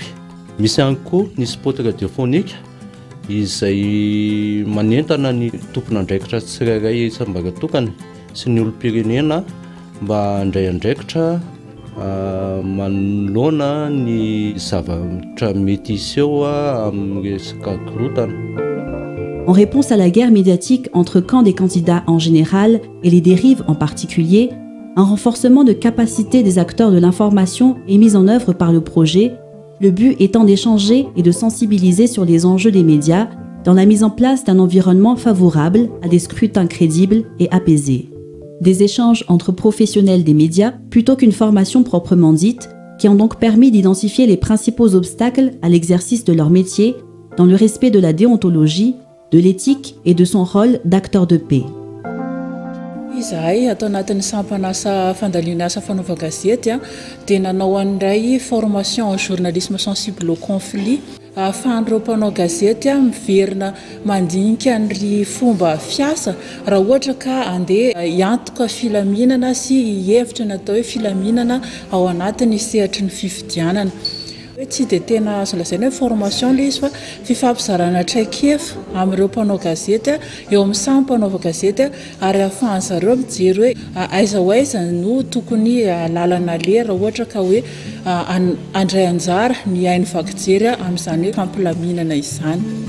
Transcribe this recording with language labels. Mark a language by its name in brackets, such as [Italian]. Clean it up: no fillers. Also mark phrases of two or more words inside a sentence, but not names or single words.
[Malagasy] Misy ihany koa ny [French] spot radiophonique [Malagasy] izay manentana ny tompon'andraikitra tsirairay isam-baratokana sy ny olom-pirenena mba handray andraikitra manoloana ny zavatra mety iseho amin'ny resaka korotana. [French] En réponse à la guerre médiatique entre camps des candidats en général et les dérives en particulier, un renforcement de capacité des acteurs de l'information est mis en œuvre par le projet, le but étant d'échanger et de sensibiliser sur les enjeux des médias dans la mise en place d'un environnement favorable à des scrutins crédibles et apaisés. Des échanges entre professionnels des médias plutôt qu'une formation proprement dite, qui ont donc permis d'identifier les principaux obstacles à l'exercice de leur métier dans le respect de la déontologie, de l'éthique et de son rôle d'acteur de paix. [Malagasy] Izahay atao anatin'ny sampanasa fandaliana asa fanaova gazety dia nanao an'indray [French] formation en journalisme sensible au conflit [Malagasy] ahafahan'ireo mpanao gazety miverina mandinika ny fomba fiasa raha ohatra ka andeha hiantoka filaminana sy hihevitra natao hoe filaminana ao anatin'ny sehatry ny fifidianana. Tsy dia tena azo lazaina hoe formation ilay izy fa fifampizarana traikefa amin'ireo mpanao gazety eo amin'ny samy mpanaova gazety ary ahafahan'zareo mijery hoe aiza ho aiza no tokony lalana lera ohatra ka hoe andray anjara ny hainy vakijery amin'izany hoe fampilaminana izany.